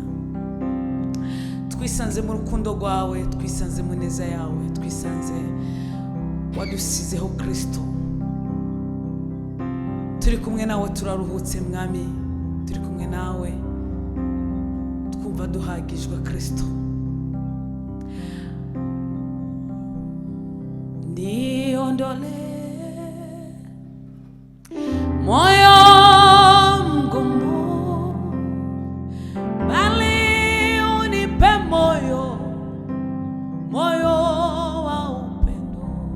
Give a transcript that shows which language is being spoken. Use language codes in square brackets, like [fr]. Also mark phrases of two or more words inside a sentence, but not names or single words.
[rw] Twisanze mu rukundo rwawe, twisanze mu neza yawe, twisanze wadusizeho Kristo. Turi kumwe nawe turaruhutse mwami, turi kumwe nawe twumva duhagijwe Kristo. [sw] Niondole moyo mgumu, bali unipe moyo wa upendo.